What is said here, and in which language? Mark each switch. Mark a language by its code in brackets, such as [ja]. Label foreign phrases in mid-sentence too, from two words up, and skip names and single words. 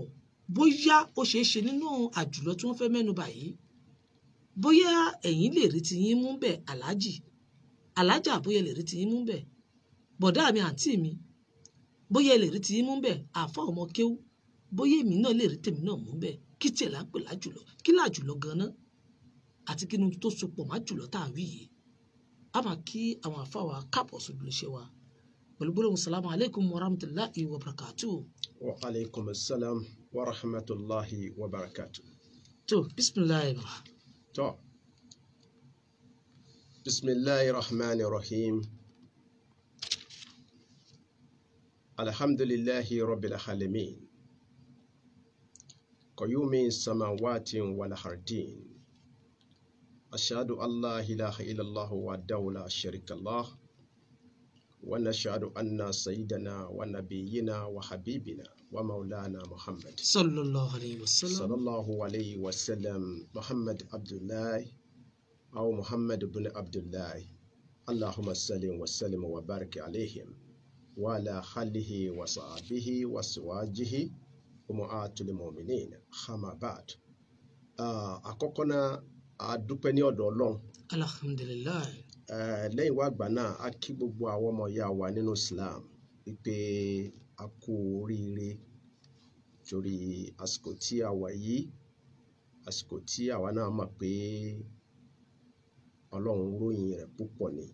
[yo] bóyá ó ṣeé ṣe nínú àjùlọ tí wọ́n fẹ́ mẹ́nu bà yìí bóyá ẹ̀yin lè rí tiyín mú bẹ̀ alájà bóyá lè rí tiyín mú bẹ̀ bọ̀dá mi àǹtí mi bóyá lè rí tiyín mú bẹ̀ àfa ọmọ kéwú bóyá èmi náà lè rí tèmi náà mú bẹ̀ kí tiẹ̀ là ń pè lájùlọ kí lájùlọ gan-an àti kí ni tó sopọ̀ má jùlọ tá a wí yìí a máa kí àwọn àfa wa káàbọ̀ sójú iṣẹ́ wa pẹ̀lú gbólóhùn [ar] السلام عليكم ورحمة الله وبركاته. وعليكم السلام ورحمة الله وبركاته. [yo] tó bisimilayi ma. [ar] tó بسم الله رحمن رحيم الحمد لله رب العالمين قيوم السماوات والأرض أشهد أن لا إله إلا الله وحده لا شريك له ونشهد أن سيدنا ونبينا وحبيبنا ومولانا محمد صلى الله عليه وسلم محمد عبد الله أو محمد بن عبد الله اللهم صل وسلم وبارك عليهم وعلى آله وصحبه وأزواجه أمهات المؤمنين أما بعد [yo] àkọ́kọ́ náà a dúpẹ́ ní ọ̀dọ̀ Ọlọ́run alhamdulillah lẹ́yìn wá àgbà náà a kí gbogbo àwọn ọmọ ìyá wa nínú Islam wípé a kú oríire torí àsìkò tí a wà yìí àsìkò tí àwa náà mọ̀ pé Ọlọ́run ròyìn rẹ̀ púpọ̀ ni.